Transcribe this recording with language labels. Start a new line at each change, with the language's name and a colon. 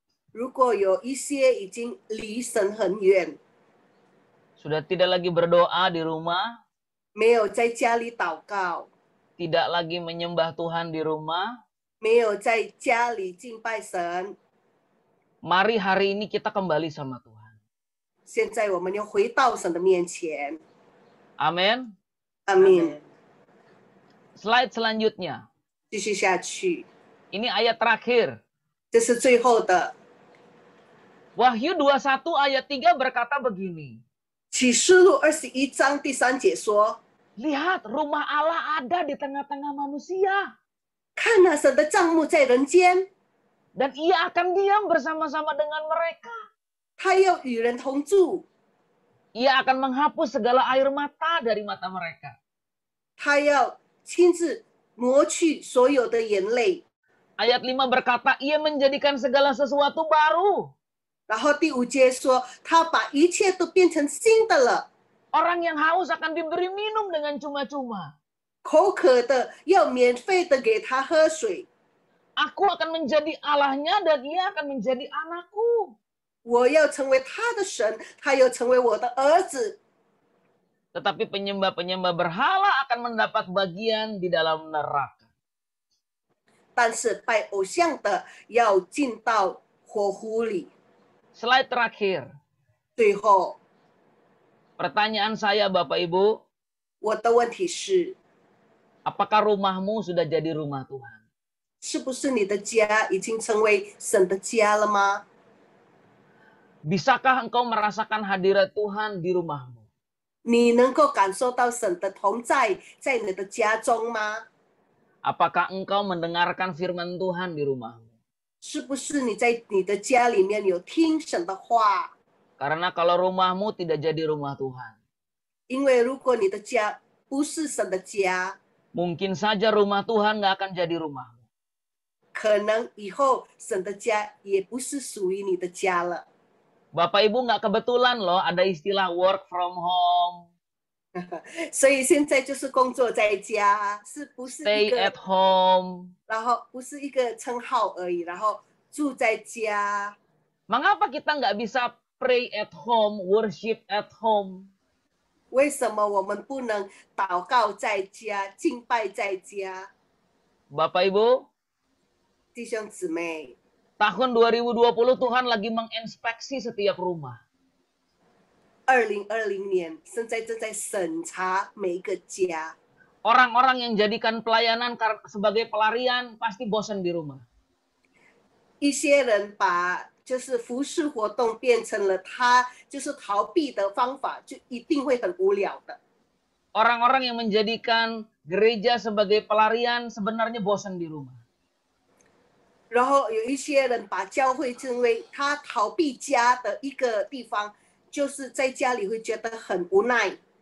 Chinese: 如果有一些已经离神很远，
Indonesian: sudah tidak lagi berdoa di rumah,
Chinese: 没有在家里祷告，
Indonesian: tidak lagi menyembah Tuhan di rumah,
Chinese: 没有在家里敬拜神，
Indonesian: mari hari ini kita kembali sama Tuhan.
Chinese: 现在我们要回到神的面前。
Indonesian: Amin.
Chinese: 阿门。
Indonesian: Slide selanjutnya.
Chinese: 继续下去，
Indonesian: Ini ayat terakhir.
Chinese: 这是最后的。
Indonesian: Wahyu 21 ayat 3 berkata begini.
Chinese: 启示录21章第3节说
Indonesian: Lihat, rumah Allah ada di tengah-tengah manusia.
Chinese: 看啊，神的帐幕在人间，
Indonesian: Dan ia akan diam bersama-sama dengan mereka.
Chinese: 他要与人同住，
Indonesian: Ia akan menghapus segala air mata dari mata mereka.
Chinese: 他要亲自抹去所有的眼泪。
Indonesian: Ayat 5 berkata, ia menjadikan segala sesuatu baru.
Chinese: 然后第5节说，他把一切都变成新的了。
Indonesian: Orang yang haus akan diberi minum dengan cuma-cuma.
Chinese: 口渴的要免费的给他喝水。
Indonesian: Aku akan menjadi Allahnya dan ia akan menjadi anakku.
Chinese: 我要成为他的神，他要成为我的儿子。
Indonesian: Tetapi penyembah-penyembah berhala akan mendapat bagian di dalam neraka.
Chinese: 但是拜偶像的要进到火湖里。
Indonesian: Slide terakhir.
Chinese: 最后，
Indonesian: Pertanyaan saya Bapak Ibu,
Chinese: 我的问题是，
Indonesian: apakah rumahmu sudah jadi rumah Tuhan?
Chinese: 是不是你的家已经成为神的家了吗？
Indonesian: Bisakah engkau merasakan hadirat Tuhan di rumahmu?
Chinese: 你能够感受到神的同在在你的家中吗？
Indonesian: Apakah engkau mendengarkan firman Tuhan di rumahmu?
Chinese: 是不是你在你的家里面有听神的话？
Indonesian: Karena kalau rumahmu tidak jadi rumah Tuhan,
Chinese: 因为如果你的家不是神的家，
Indonesian: mungkin saja rumah Tuhan nggak akan jadi rumahmu.
Chinese: 可能以后神的家也不是属于你的家了。
Indonesian: Bapak Ibu nggak kebetulan loh ada istilah
English: work from home,
Chinese: 所以现在就是工作在家，是不是一
English: stay
Chinese: 个
English: at home.
Chinese: 然后不是一个称号而已，然后住在家。
Indonesian: Mengapa kita nggak bisa
English: pray at home, worship at home?
Chinese: 为什么我们不能祷告在家、敬拜在家？
Indonesian: Bapak Ibu,
Chinese: 弟兄姊妹，
Indonesian: tahun 2020 Tuhan lagi menginspeksi setiap rumah.
Chinese: 2020年，现在正在审查每一个家。
Indonesian: Orang-orang yang jadikan pelayanan sebagai pelarian pasti bosan di rumah.
Chinese: 一些人把就是服侍活动变成了他就是逃避的方法，就一定会很无聊的。
Indonesian: Orang-orang yang menjadikan gereja sebagai pelarian sebenarnya bosan di rumah.
Chinese: 然后有一些人把教会成为他逃避家的一个地方，就是在家里会觉得很无奈。